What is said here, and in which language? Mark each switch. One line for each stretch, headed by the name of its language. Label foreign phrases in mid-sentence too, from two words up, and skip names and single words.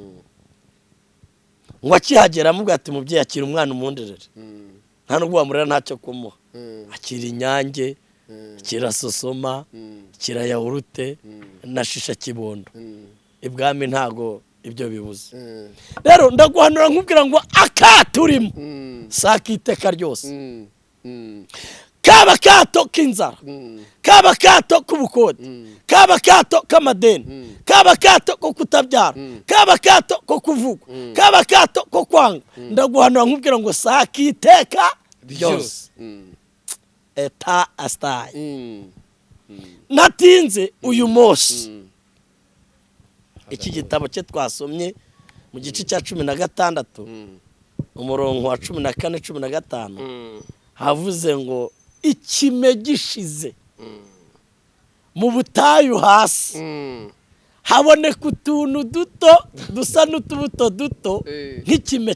Kinyarwanda: ngo akihagera amubwira ati mubyeyi akira umwana umunderere nta nubwo wamurera ntacyo kumuha akira inyange akira sosoma akira yawurute na shisha kibondo ibwami ntago ibyo bibuze rero ndaguhanura nkubwira ngo akaturimo sakiteka ryose kaba kato k'inzara kaba kato k'ubukode kaba kato k'amadeni kaba kato ko kutabyara kaba kato ko kuvuga kaba kato ko kwanga ndaguhanura nkubwira ngo sakiteka ryose eta astaye natinze uyu munsi iki gitabo cye twasomye mu gice cya 16 umurongo wa 14 15 havuze ngo ikime gishize mu butayu hasi haboneka utuntu duto dusa n'utubuto duto nk'ikime